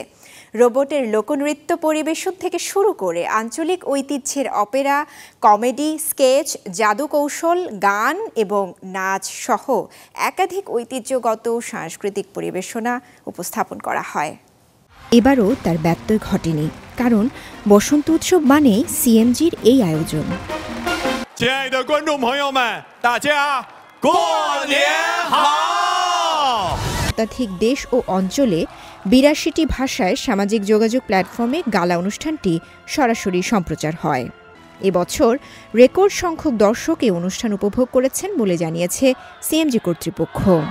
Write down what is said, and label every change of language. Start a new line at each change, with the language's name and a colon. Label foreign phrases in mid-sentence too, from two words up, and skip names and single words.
Bangla: রোবটের লোকনৃত্য পরিবেশন থেকে শুরু করে আঞ্চলিক ঐতিহ্যের অপেরা, কমেডি, স্কেচ, জাদু কৌশল, গান এবং নাচ সহ একাধিক ঐতিহ্যগত সাংস্কৃতিক পরিবেশনা উপস্থাপন করা হয়। এবারও তার ব্যত্যয় ঘটেনি, কারণ বসন্ত উৎসব মানেই সিএমজির এই আয়োজন।
Chinese: 亲爱的观众朋友们，大家过年好！
Bangla: শতাধিক দেশ ও অঞ্চলে 82টি ভাষায় সামাজিক যোগাযোগ প্ল্যাটফর্মে গালা অনুষ্ঠানটি সরাসরি সম্প্রচার হয়। এবছর রেকর্ড সংখ্যক দর্শক এই অনুষ্ঠান উপভোগ করেছেন বলে জানিয়েছে সিএমজি কর্তৃপক্ষ।